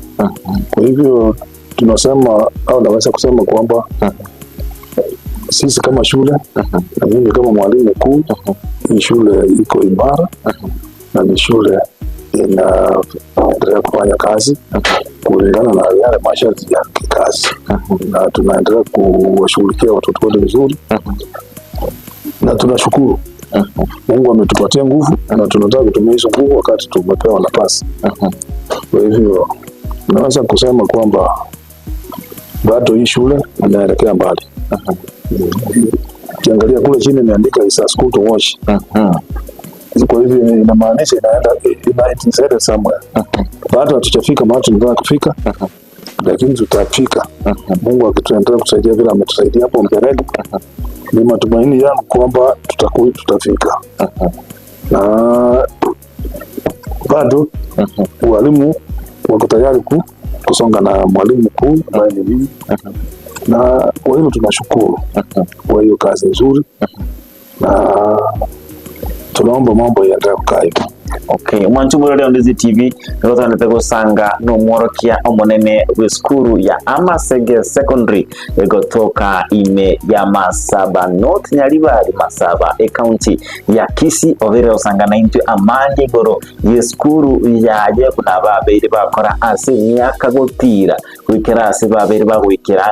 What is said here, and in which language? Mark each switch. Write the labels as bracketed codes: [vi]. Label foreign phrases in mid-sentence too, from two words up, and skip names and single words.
[sw] Kwa hivyo tunasema au naweza kusema kwamba sisi kama shule na mimi kama mwalimu mkuu, ni shule iko imara na ni shule inaendelea kufanya kazi kulingana na yale masharti ya kazi, na tunaendelea kuwashughulikia watoto wetu vizuri, na tunashukuru Mungu ametupatia nguvu na tunataka kutumia hizo nguvu wakati tumepewa nafasi. Kwa hivyo naweza kusema kwamba bado hii shule inaelekea mbali. Ukiangalia kule chini imeandika [en] is a school to watch. [sw] Kwa hivyo inamaanisha inaenda somewhere. Bado hatujafika mahali tunataka kufika, lakini tutafika. Mungu akituendelea kusaidia vile ametusaidia hapo mbeleni, ni matumaini yangu kwamba tutafika. Na bado walimu wako tayari kusonga na mwalimu mkuu ambaye ni mimi, Na kwa hilo tunashukuru kwa hiyo kazi nzuri, na tunaomba mambo yaendelee kukaa hivyo. [guz] Okay, mwanchumuro leo Ndizi TV nigotwanete gusanga n'umworokia omunene w'eskuru ya Amasege Secondary egotoka ime ya Masaba North Nyaribari Masaba county ya Kisii overe usanga na into amanje goro y'eskuru yaje kuna babeire bakora ase myaka gotira wikera ase babeire bagwikira